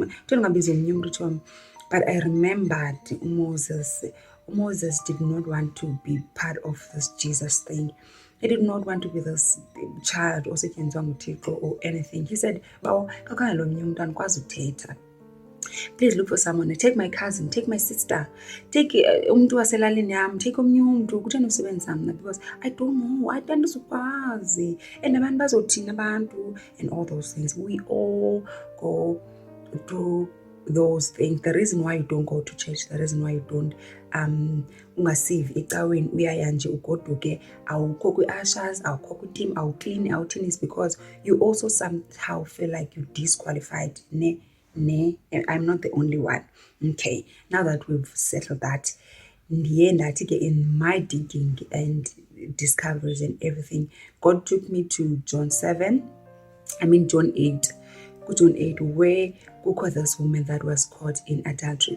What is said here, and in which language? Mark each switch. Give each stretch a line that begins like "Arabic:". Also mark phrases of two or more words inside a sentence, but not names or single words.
English: But I remembered Moses. Moses did not want to be part of this Jesus thing. He did not want to be this child or anything. He said, please look for someone. Take my cousin, take my sister, take
Xhosa: umntu waselalini yam,
English: take
Xhosa: omnye umntu, kutheni usebenza mna,
English: because I don't know, I don't know, and
Xhosa: abantu bazothina abantu,
English: and all those things. We all go through those things. The reason why you don't go to church, the reason why you don't
Xhosa: ungasivi ecaweni uyaya nje ugoduke, awukho kwi-ushers, awukho kwi-team, awuclean, awuthini,
English: is because you also somehow feel like you disqualified. I'm not the only one. Okay, now that we've settled that, in my digging and discoveries and everything, God took me to John 8, John 8, where this woman that was caught in adultery.